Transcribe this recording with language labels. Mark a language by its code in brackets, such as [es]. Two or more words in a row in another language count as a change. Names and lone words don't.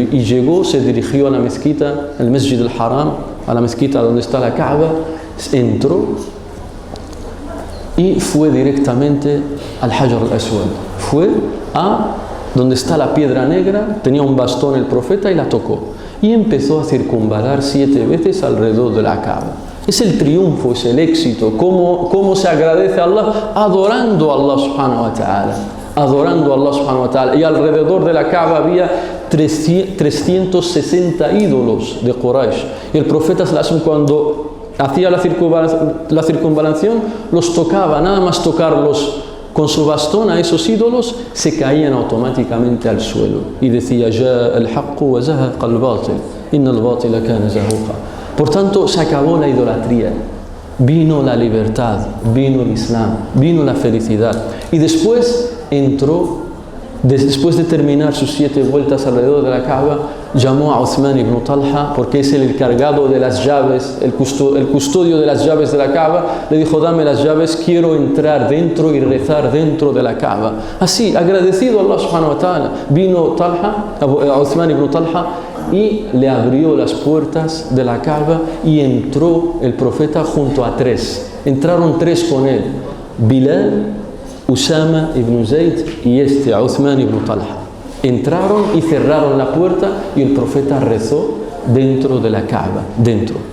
[es] Y llegó, se dirigió a la mezquita, el Masjid al-Haram, a la mezquita donde está la Kaaba, entró y fue directamente al Hajar al-Aswad. Fue a donde está la piedra negra, tenía un bastón el profeta y la tocó. Y empezó a circunvalar 7 veces alrededor de la Kaaba. Es el triunfo, es el éxito. ¿Cómo se agradece a Allah? Adorando a [ar] الله سبحانه وتعالى. [es] Adorando a [ar] الله سبحانه وتعالى. [es] Y alrededor de la Kaaba había 360 ídolos de Quraysh. Y el profeta cuando hacía la circunvalación, los tocaba, nada más tocarlos con su bastón a esos ídolos, se caían automáticamente al suelo. Y decía, [ar] يا الحق وزهق الباطل إن الباطل كان زهوقا. [es] Por tanto, se acabó la idolatría. Vino la libertad, vino el Islam, vino la felicidad. Y después entró, después de terminar sus 7 vueltas alrededor de la Kaaba, llamó a Uthman ibn Talha, porque es el encargado de las llaves, el custodio de las llaves de la Kaaba. Le dijo, dame las llaves, quiero entrar dentro y rezar dentro de la Kaaba. Así, agradecido a [ar] الله سبحانه وتعالى, [es] vino a Uthman ibn Talha y le abrió las puertas de la Kaaba y entró el profeta junto a 3. Entraron 3 con él, Bilal, Usama ibn Zayd y Uthman ibn Talha. Entraron y cerraron la puerta y el profeta rezó dentro de la Kaaba, dentro.